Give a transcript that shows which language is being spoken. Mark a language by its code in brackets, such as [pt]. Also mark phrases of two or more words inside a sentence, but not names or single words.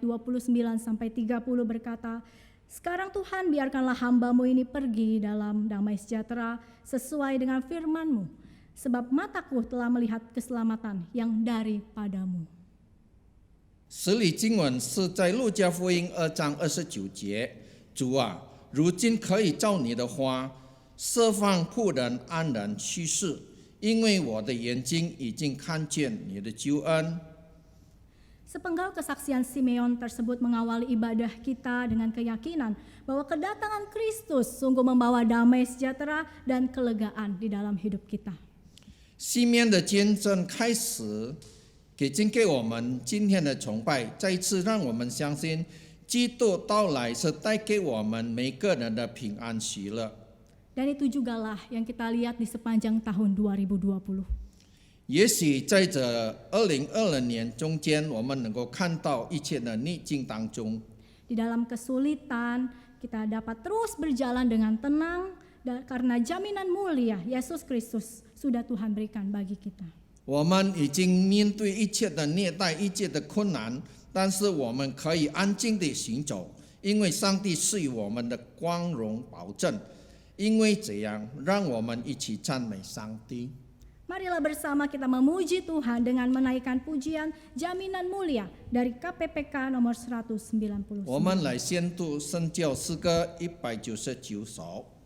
[id] 29 sampai 30 berkata, "Sekarang Tuhan biarkanlah hamba-Mu ini pergi dalam damai sejahtera sesuai dengan firman-Mu, sebab mataku telah melihat keselamatan yang daripada-Mu." [zh] 十里经文是在路加福音2章29节。主啊，如今可以照你的话，释放仆人安然去世，因为我的眼睛已经看见你的救恩。 [id] Sepenggal kesaksian Simeon tersebut mengawali ibadah kita dengan keyakinan bahwa kedatangan Kristus sungguh membawa damai sejahtera dan kelegaan di dalam hidup kita. [zh] 西面的见证开始，给我们今天的崇拜，再一次让我们相信，基督到来是带给我们每个人的平安喜乐。 [id] Dan itu jugalah yang kita lihat di sepanjang tahun 2020. [zh] 也许在这2020年中间，我们能够看到一切的逆境当中， [id] Di dalam kesulitan, kita dapat terus berjalan dengan tenang karena jaminan mulia Yesus Kristus sudah Tuhan berikan bagi kita. [zh] 我们已经面对一切的虐待、一切的困难，但是我们可以安静地行走，因为上帝赐予我们的光荣保证。因为这样，让我们一起赞美上帝。 [id] Marilah bersama kita memuji Tuhan dengan menaikkan pujian jaminan mulia dari KPPK nomor 199. [zh] 我们来宣读圣教诗歌199首。